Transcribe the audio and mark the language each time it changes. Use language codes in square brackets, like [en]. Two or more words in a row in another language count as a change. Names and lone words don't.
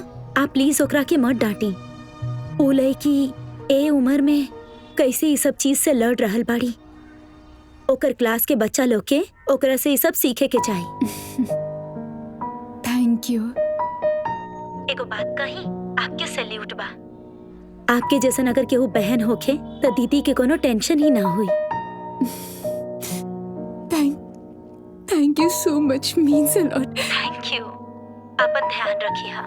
[bho] आप प्लीज ओकरा के मत डांटी। ओ लड़की ए उम्र में कैसे ये सब चीज से लड़ रहल बाड़ी। ओकर क्लास के बच्चा लोग के ओकरा से ये सब सीखे के चाहिए। [en] Thank you. [bho] एगो बात कही, आपके सैल्यूट बा। आपके जैसन अगर केहू बहन होखे तो दीदी के कोनो टेंशन ही ना हुई। [en] Thank you so much, means a lot. Thank you. [bho] अपन ध्यान रखिए। हाँ